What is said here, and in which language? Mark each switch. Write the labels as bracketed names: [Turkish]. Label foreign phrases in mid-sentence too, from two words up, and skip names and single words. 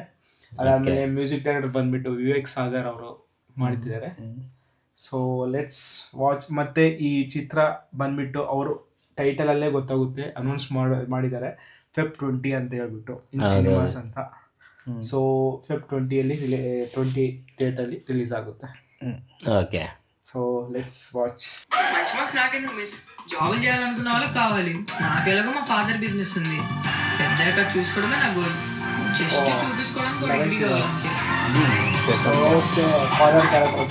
[Kannada] ಅದಾದ್ಮೇಲೆ [English] music director [Kannada] ಬಂದ್ಬಿಟ್ಟು ವಿವೇಕ್ ಸಾಗರ್ ಅವರು ಮಾಡ್ತಿದ್ದಾರೆ. [English] so let's watch. [Kannada] ಮತ್ತೆ ಈ ಚಿತ್ರ ಬಂದ್ಬಿಟ್ಟು ಅವರು ಟೈಟಲ್ ಅಲ್ಲೇ ಗೊತ್ತಾಗುತ್ತೆ, ಅನೌನ್ಸ್ ಮಾಡಿದ್ದಾರೆ ಫೆಬ್ 20 ಅಂತ ಹೇಳ್ಬಿಟ್ಟು [English] in cinemas [Kannada] ಅಂತ. ಸೊ ಫೆಬ್ 20 ಡೇಟ್ ಅಲ್ಲಿ ರಿಲೀಸ್ ಆಗುತ್ತೆ. [Telugu] ఓకే. [English] so let's watch. [Telugu] మంచి మార్క్స్ నాకెందుకు మిస్? జాబులు చేయాలనుకున్న వాళ్ళకి కావాలి. నాకెలాగో మా [English] father business [Telugu] ఉంది. పెద్దాక చూసుకోవడమే నా గోల్. జస్ట్ చూపించుకోవడానికి ఒక డిగ్రీ కావాలి అంతే. ఓకే, [English] father character